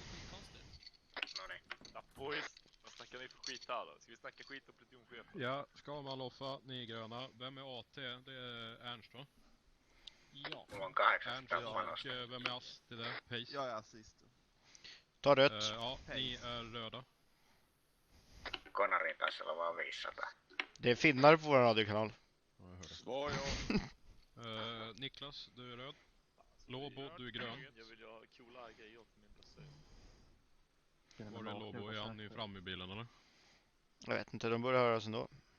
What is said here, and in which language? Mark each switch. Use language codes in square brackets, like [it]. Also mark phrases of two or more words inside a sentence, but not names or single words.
[sv] Ja, boys. Vad snackar ni för skit här då? Ska vi snacka skit om plutonchefen? Ja, Skalman Loffa, ni är gröna. Vem är AT? Det är Ernst, va? Ja. Ernst och vem är ass till det? Pace? Jag är assist. Ta rött. Ja, ni är röda. [fi] Konari taisi olla vaan 500. [sv] Det är finnar på vår radiokanal. Ja, jag hör det. Svar ja. Niklas, du är röd. Lobo, du är grön. Jag vill ju ha coola grejer till min placering. Var är Lobo? Är han fram i bilen eller? Jag vet inte, de börjar höra oss ändå.